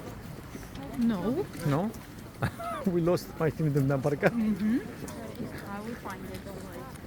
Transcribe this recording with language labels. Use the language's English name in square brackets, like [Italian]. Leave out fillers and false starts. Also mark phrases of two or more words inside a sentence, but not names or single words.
[English] No. [Romanian] Nu? [English] We lost, [Romanian] mai știm de unde am parcat? [English] I will find it, don't worry.